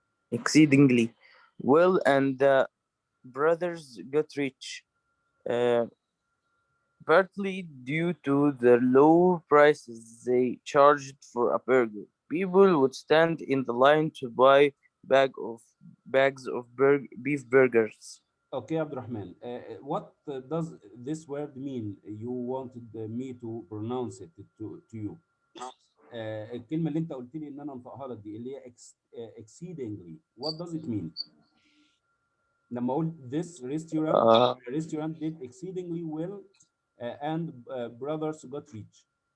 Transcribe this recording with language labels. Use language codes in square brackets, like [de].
[en] exceedingly well, and the brothers got rich, uh, partly due to the low prices they charged for a burger. People would stand in the line to buy bags of beef burgers. Okay, Abdurrahman, what does this word mean? You wanted me to pronounce it to you. [ar] الكلمة اللي أنت قلت لي إن أنا أنطقها لك دي اللي هي exceedingly. [en] What does it mean؟ [ar] لما أقول [en] this Uh, restaurant did exceedingly well and brothers got rich.